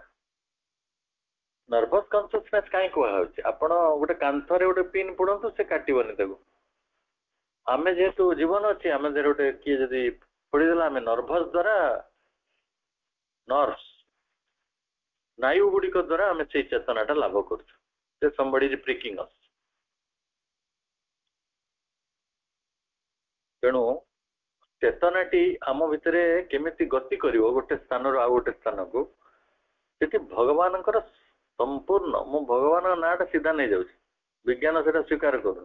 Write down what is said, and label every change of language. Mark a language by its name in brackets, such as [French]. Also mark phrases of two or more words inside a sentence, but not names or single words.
[English] nervous consciousness [Odia] କାହିଁ କୁହାଯାଉଛି? ଆପଣ ଗୋଟେ କାନ୍ଥରେ ଗୋଟେ ପିନ୍ ପୋଡନ୍ତୁ, ସେ କାଟିବନି ତାକୁ। ଆମେ ଯେହେତୁ ଜୀବନ ଅଛି, ଆମେ ଗୋଟେ କିଏ ଯଦି ପୋଡିଦେଲା, ଆମେ ନର୍ଭସ ଦ୍ଵାରା ନର୍ଭସ ସ୍ନାୟୁ ଗୁଡିକ ଦ୍ଵାରା ଆମେ ସେଇ ଚେତନାଟା ଲାଭ କରୁଛୁ ଯେ [English] somebody is pricking us। [Odia] ତେଣୁ ଚେତନାଟି ଆମ ଭିତରେ କେମିତି ଗତି କରିବ ଗୋଟେ ସ୍ଥାନରୁ ଆଉ ଗୋଟେ ସ୍ଥାନକୁ, ସେଠି ଭଗବାନଙ୍କର ସମ୍ପୂର୍ଣ୍ଣ, ମୁଁ ଭଗବାନଙ୍କ ନାଁଟା ସିଧା ନେଇଯାଉଛି, ବିଜ୍ଞାନ ସେଟା ସ୍ୱୀକାର କରୁନି।